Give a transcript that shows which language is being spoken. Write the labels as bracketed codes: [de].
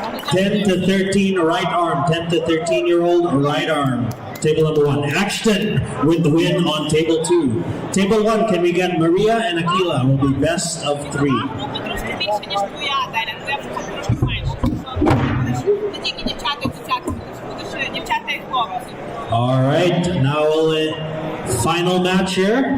[en] 10 to 13 right arm, 10 to 13-year-old right arm. Table number 1. Ashton with the win on table 2. Table 1, can we get Maria and Aquila? Will be best of 3. [uk] Трошки більше, ніж твоя, Дар'я. Твоя трошки менше. Не тільки дівчата і дівчата, будеш дівчата і хлопці. [en] All right, now final match here.